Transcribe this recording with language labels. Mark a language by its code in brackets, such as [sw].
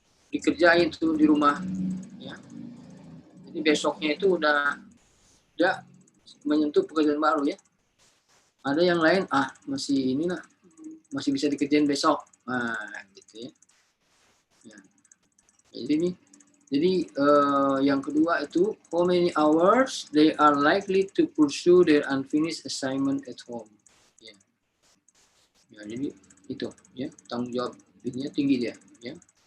[id] Dikerjain tuh di rumah. Ya. Jadi besoknya itu udah menyentuh pekerjaan baru ya. Ada yang lain, masih bisa dikerjain besok. Nah, gitu ya. Jadi yang kedua itu [en] how many hours they are likely to pursue their unfinished assignment at home. [id] Ya, jadi itu ya tanggung jawab ini tinggi dia ya.